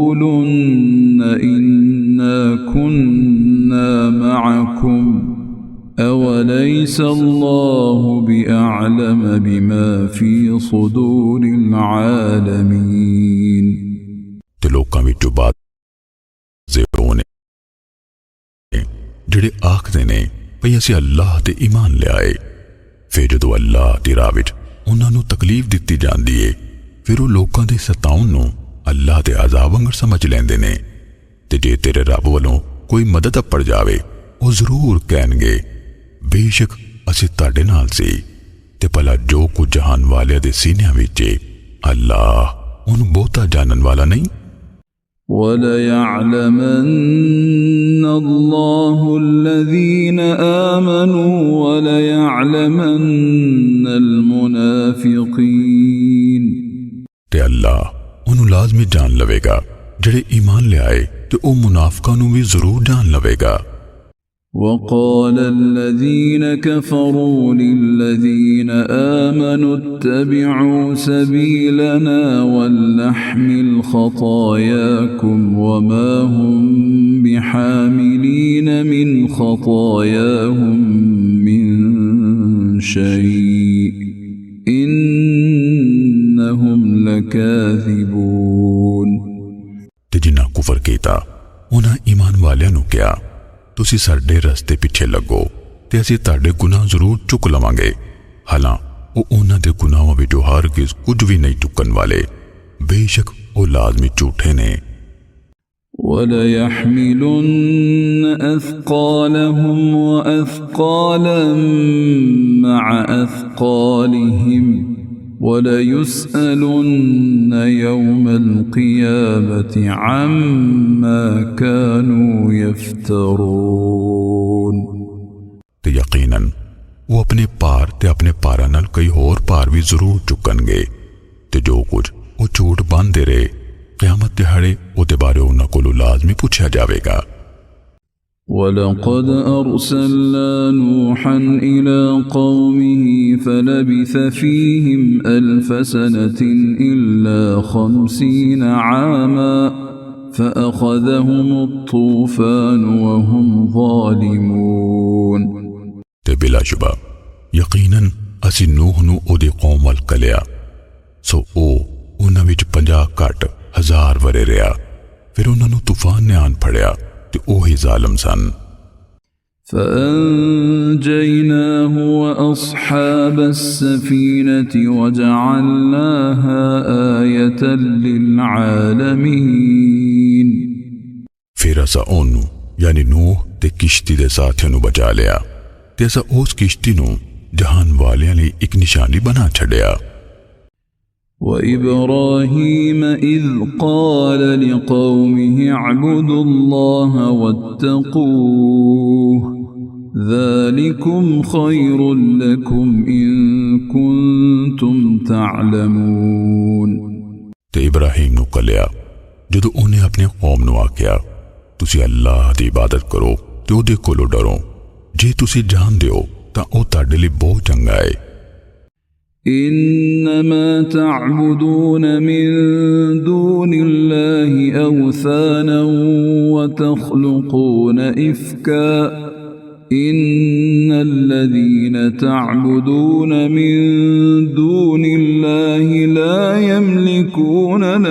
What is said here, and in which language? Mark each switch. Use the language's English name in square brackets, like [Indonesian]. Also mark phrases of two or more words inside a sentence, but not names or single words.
[Arabic] ليقولن إنا كنا معكم أوليس الله بأعلم بما في صدور العالمين [Punjabi] تے لوکاں وچوں بات نے جیہڑے آکھدے نے بھئی اسیں اللہ تے ایمان لیائے پھر جدوں اللہ دی راہ وچ انہاں نوں تکلیف دتی جاندی ہے پھر وہ لوکاں دے ستاؤن نوں اللہ دے عذاب وانگر سمجھ لیندے نے تے جے تیرے رب ولوں کوئی مدد پڑ جاوے وہ ضرور کہنگے بیشک اسیں تہاڈے نال سی تے بھلا جو کجھ جہان والے دے سینیاں وچ اللہ اوہنوں بہتا جانن والا نہیں. [Arabic] وَلَيَعْلَمَنَّ اللَّهُ الَّذِينَ آمَنُوا وَلَيَعْلَمَنَّ الْمُنَافِقِينَ [Punjabi] تے اللہ انہوں لازمی جان لوے گا جیہڑے ایمان لے آئے تے او منافقاں نوں بھی ضرور جان لوے گا. [Arabic] وقال الذين كفروا للذين آمنوا اتبعوا سبيلنا ولنحمل خطاياكم وما هم بحاملين من خطاياهم من شيء إنهم لكاذبون [Punjabi] تے جنہاں کفر کیتا انہاں ایمان والیاں نوں کہا تسی ساڈے رستے پچھے لگو تے اسیں تہاڈے گناہ ضرور چک لواں گے حالاں وہ انہاں دے گناہاں وچوں ہرگز کجھ بھی نہیں چکن والے بیشک وہ لازمی جھوٹے نے. [Arabic] وَلَيَحْمِلُنَّ أَثْقَالَهُمْ وَأَثْقَالًا مَعَ أَثْقَالِهِمْ وَلَيُسْأَلُنَّ يَوْمَ الْقِيَامَةِ عَمَّا كَانُوا يَفْتَرُونَ [Punjabi] تے یقیناً وہ اپنے پار تے اپنے پارا نال کئی ہور پار بھی ضرور چکنگے تے جو کجھ وہ جھوٹ بنھدے رہے قیامت دیہاڑے اوہدے بارے انہاں کولوں لازمی پچھیا جاوے گا. [Arabic] وَلَقَدْ أَرْسَلْنَا نُوحًا إِلَى قَوْمِهِ فَلَبِثَ فِيهِمْ أَلْفَ سَنَةٍ إِلَّا 50 عَامًا فَأَخَذَهُمُ الطُّوفَانُ وَهُمْ ظَالِمُونَ [Punjabi] تے بلاشبہ یقیناً اسیں نوح نوں اوہدی قوم ول کلیا سو او انہاں وچ 50 گھٹ 1000 ورھے رہا پھر انہاں نوں طوفان نے آن پھڑیا تے اوہی ظالم سن. [Arabic] فأنجيناه وأصحاب السفينة وجعلناها آية للعالمين [Punjabi] پھر اسا اونوں یعنی نوح تے کشتی دے ساتھیاں نوں بچا لیا تے اسا اس کشتی نوں جہان والیاں لئی ایک نشانی بنا چھڈیا. [Arabic] وإبراهيم إذ قال لقومه اعبدوا الله واتقوه ذلكم خير لكم إن كنتم تعلمون [Punjabi] تے ابراہیم نوں کلیا جدوں انہیں اپنے قوم نوں آکھیا تسی اللہ دی عبادت کرو تے اوہدے کولوں ڈرو جے تسی جاندے ہو تاں اوہ تہاڈے لئی بہت چنگا ہے. [Arabic] إنما تعبدون من دون الله أوثانا وتخلقون إفكا إن الذين تعبدون من دون الله لا يملكون